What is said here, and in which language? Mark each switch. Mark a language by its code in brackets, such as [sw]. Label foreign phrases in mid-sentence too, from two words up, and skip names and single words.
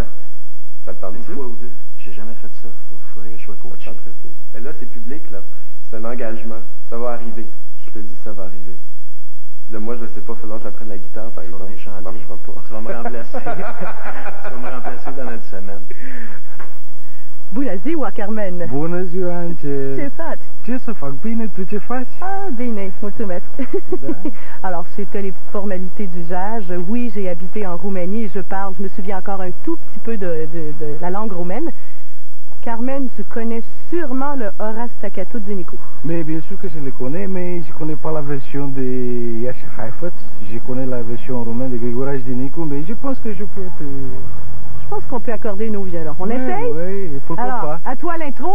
[fr] Ça te parle Une fois ou deux. J'ai jamais fait ça. Faudrait que je sois coaché. Mais là, c'est public, là. C'est un engagement. Ça va arriver. Je te dis, ça va arriver. Puis là, moi, je ne sais pas, il faudra que j'apprenne la guitare, par exemple. venir Ça chanter. marchera pas. Tu vas me remplacer. Tu vas me remplacer dans notre semaine. [ro] Bună ziua, Carmen! Bună ziua, Angel! Ce faci? Ce să fac? Bine, tu ce faci? Ah, bine, mulțumesc. [fr] Alors, c'était les petites formalités d'usage. Oui, j'ai habité en Roumanie et je me souviens encore un tout petit peu de la langue roumaine. Carmen, tu connais sûrement le Horace Staccato de Nicu. Mais bien sûr que je le connais, mais je connais pas la version de Iași Haifăț. Je connais la version roumaine de Grigoraș Dinicu, mais je pense que je peux te... Je pense qu'on peut accorder nos violons. On essaye? Oui, pourquoi Alors, pas. à toi l'intro.